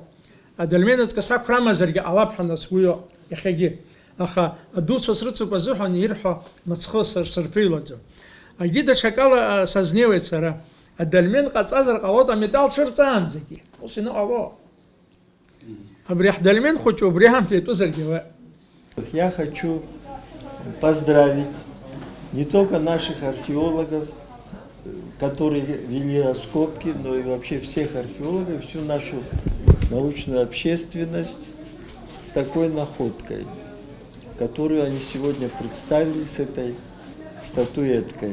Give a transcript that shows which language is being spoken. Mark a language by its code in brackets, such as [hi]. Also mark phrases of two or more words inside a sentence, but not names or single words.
[ab] Адольмен аҵкыс ақәрамазаргьы ҟалап ҳәа сгәы иоуп иахьагьы. Аха адуцәа срыцуп азыҳәан ирҳәо мыцхы сырԥыҩлаӡом. Агьы даҽакала сазнеиуеит сара. Адольмен ҟаҵазар ҟалоит аметалл цәырҵаанӡагьы. Ус иныҟалоуп. Абри ҳдольмен хәыҷы убри аамҭа иатәызаргьы ауеит. [ru] Я хочу поздравить не только наших археологов, которые вели раскопки, но и вообще всех археологов, всю нашу научную общественность с такой находкой, которую они сегодня представили с этой статуэткой.